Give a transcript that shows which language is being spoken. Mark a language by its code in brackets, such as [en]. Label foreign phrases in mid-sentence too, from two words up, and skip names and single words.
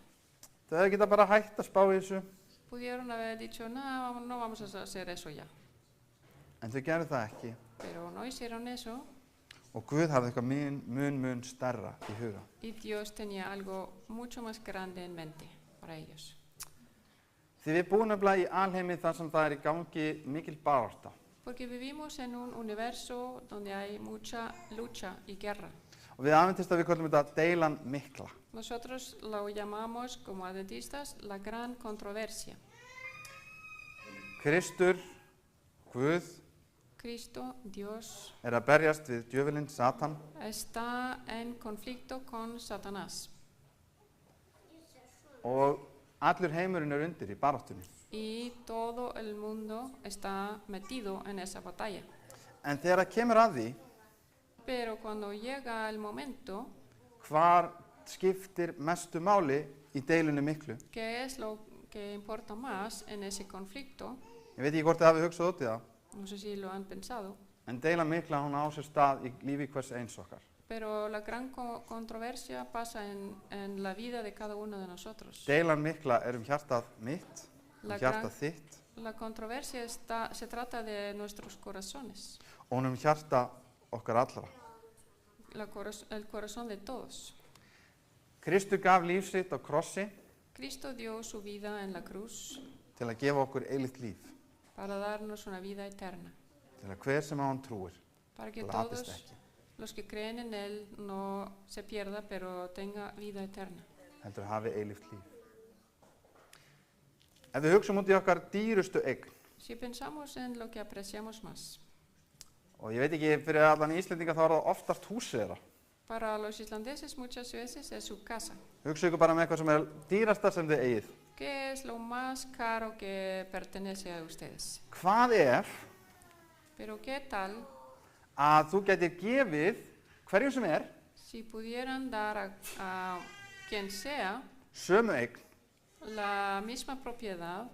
[is] Þau hefðu getað bara hætt að spá í þessu, [es] Pudieron haber dicho, no, no vamos a hacer eso ya. [is] en þau gerðu það ekki. [es] Pero no hicieron eso [is] Og Guð hafði eitthvað mun stærra í huga. [es] y Dios tenía algo mucho más grande en mente para ellos. [is] Því við búum nefnilega í alheimi þar sem það í gangi mikil barátta. [es] Porque vivimos en un universo donde hay mucha lucha y guerra. [is] Og við adventistar við köllum þetta deilan mikla. [es] Nosotros lo llamamos como adventistas la gran controversia. [is] Kristur, Guð, [es] Cristo, Dios, [is] að berjast við djöfulinn, Satan, [es] está en conflicto con Satanás. [is] og allur heimurinn undir í baráttunni. [es] Y todo el mundo está metido en esa batalla. [is] En þegar það kemur að því, [es] Pero cuando llega el momento, [is] hvar skiptir mestu máli í deilunni miklu? [es] ¿qué es lo que importa más en ese conflicto? [is] Ég veit ekki hvort þið hafið hugsað út í það, [es] No sé si lo han pensado, [is] en deilan mikla hún á sér stað í lífi hvers eins okkar. [es] pero la gran controversia pasa en la vida de cada uno de nosotros. [is] Deilan mikla hjartað mitt, [es] La [is] hjartað þitt, [es] La controversia se trata de nuestros corazones, [is] og hún hjarta okkar allra. [es] el corazón de todos. [is] Kristur gaf líf sitt á krossi [es] Cristo dio su vida en la cruz [is] til að gefa okkur eilíft líf, [es] para darnos una vida eterna, [is] til að hver sem á hann trúir, [es] para que [is] glatist [es] todos [is] ekki, [es] los que creen en Él no se pierda, pero tenga vida eterna. [is] heldur hafi eilíft líf. Ef við hugsum út í okkar dýrustu eign, [es] Si pensamos en lo que apreciamos más, [is] og ég veit ekki, fyrir allan Íslendinga þá það oftast húsið þeirra. [es] para los islandeses muchas veces es su casa. [is] Hugsa ykkur bara með eitthvað sem dýrasta sem þið eigið. [es] ¿Qué es lo más caro que pertenece a ustedes? [is] Hvað ef [es] Pero ¿qué tal [is] að þú getur gefið hverjum sem [es] si pudieran dar a quien sea [is] sömu eign [es] la misma propiedad